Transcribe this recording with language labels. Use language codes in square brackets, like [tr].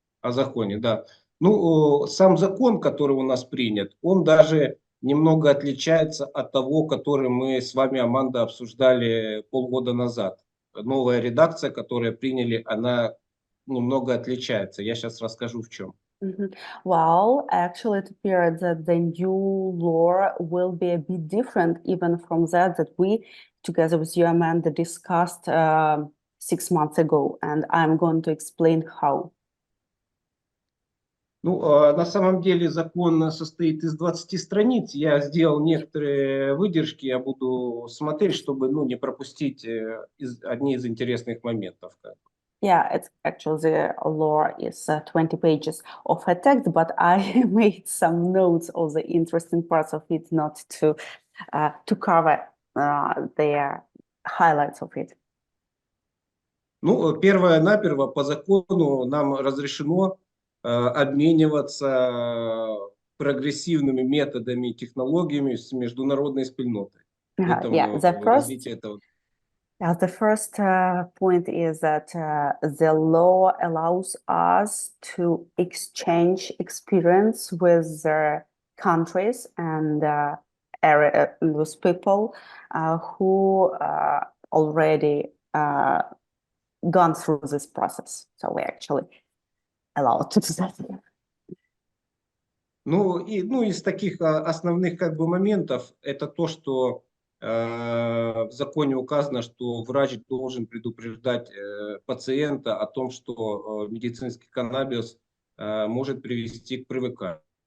[ru] О законе, да. Ну, сам закон, который у нас принят, он даже немного отличается от того, который мы с вами, Аманда, обсуждали полгода назад. Новая редакция, которую приняли, она немного отличается. Я сейчас расскажу в чем. Mhm. [en] Well, actually, it appears that the new law will be a bit different even from that we, together with you, Amanda, discussed 6 months ago, and I'm going to explain how. [ru] Ну, на самом деле закон состоит из 20 страниц. Я сделал некоторые выдержки, я буду смотреть, чтобы ну, не пропустить одни из интересных моментов. [en] Yeah, it's actually the law is 20 pages of a text, but I made some notes of the interesting parts of it, not to cover the highlights of it. [ru] Ну, первое-наперво по закону нам разрешено обмениваться прогрессивными методами и технологиями с международной спільнотой. [en] Yeah, [ru] Поэтому развитие этого. [en] the first point is that the law allows us to exchange experience with countries and with people who already gone through this process. So we actually allowed to do that. [ru] Ну, из таких основных как бы моментов, это то, что в законе указано, что врач должен предупреждать пациента о том, что медицинский каннабис может привести к привыканию.